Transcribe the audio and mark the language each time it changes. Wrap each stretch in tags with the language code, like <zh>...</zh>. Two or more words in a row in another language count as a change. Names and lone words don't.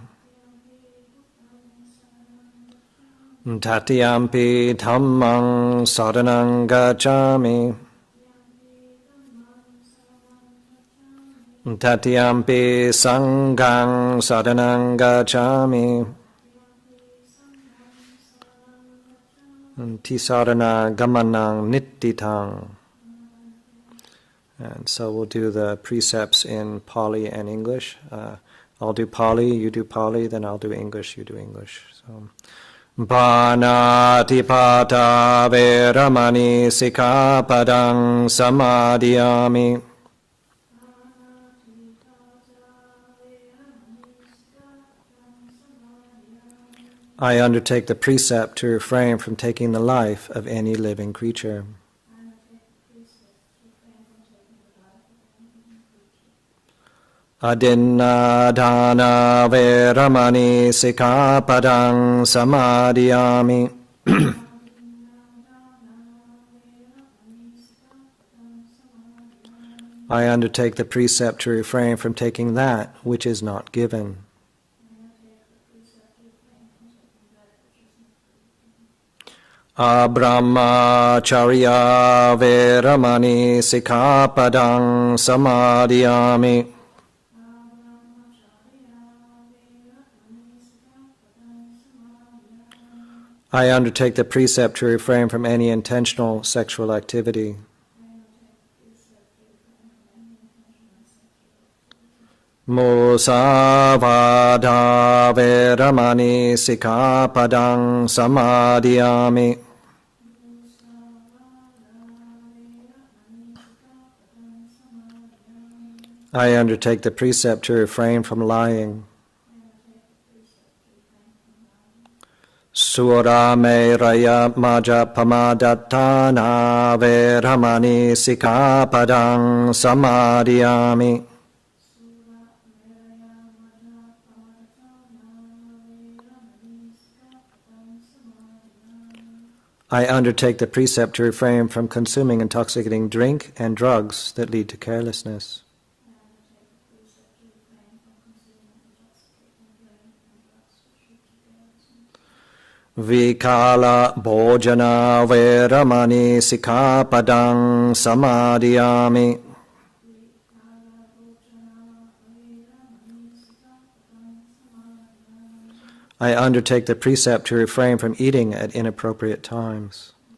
<pi>Tatiyampi dhammang saranang gacchami. Tatiyampi sanghang saranang gacchami. Tisarana gamanang nittitang.</pi> <en>And so we'll do the precepts in Pali and English. I'll do Pali, you do Pali, then I'll do English, you do English. So,</en> <pi>Panatipata veramani sikkhapadang samadhiyami.</pi> <en>I undertake the precept to refrain from taking the life of any living creature.</en> <pi>Adinna dana veramani sikkhapadang samadhiyami.</pi> <en>I undertake the precept to refrain from taking that which is not given.</en> <pi>Abrahmacharya veramani sikkhapadang samadhiyami.</pi> <en>I undertake the precept to refrain from any intentional sexual activity.</en> <pi>Musavada veramani sikkhapadang samadhiyami.</pi> <en>I undertake the precept to refrain from lying.</en> <pi>Surameraya majapamadatana veramani sikkhapadang samadhiyami.</pi> <en>I undertake the precept to refrain from consuming intoxicating drink and drugs that lead to carelessness.</en> <pi>Vikala bhojana veramani sikkhapadang samadhiyami.</pi> <en>I undertake the precept to refrain from eating at inappropriate times.</en>